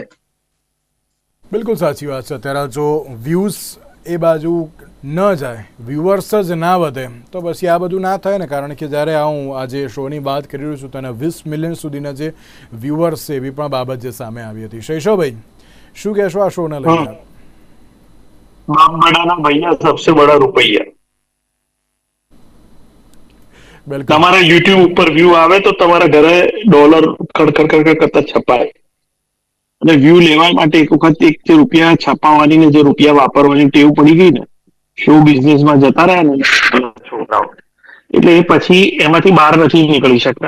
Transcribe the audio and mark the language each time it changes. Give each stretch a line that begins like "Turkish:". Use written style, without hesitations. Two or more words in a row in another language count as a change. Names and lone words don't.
Gujarati: બિલકુલ સાચી વાત છે. અત્યારે જો વ્યૂઝ એ બાજુ ન જાય, વ્યુઅર્સ જ ના વધે તો પછી આ બધું ના થાય ને. કારણ કે જ્યારે હું આજે શોની વાત કરી રહ્યો છું તો એના 20 મિલિયન સુધીના જે વ્યુઅર્સ છે એવી પણ બાબત જે સામે આવી હતી. શૈશવભાઈ, શું કહેશો આ શોને લઈને?
Hindi: बाप बड़ा ना भैया, सबसे बड़ा रुपया.
Gujarati: તમારા યુટ્યુબ ઉપર વ્યૂ આવે તો તમારા ઘરે ડોલર કડકડ કરતા છપાય. અને વ્યૂ લેવા માટે એક વખત એક જે રૂપિયા છપાવવાની ને જે રૂપિયા વાપરવાની ટેવ પડી ગઈ ને,
English: show business
Gujarati: જતા રહ્યા ને છોકરાઓ, એટલે એ પછી એમાંથી બહાર નથી નીકળી શકતા.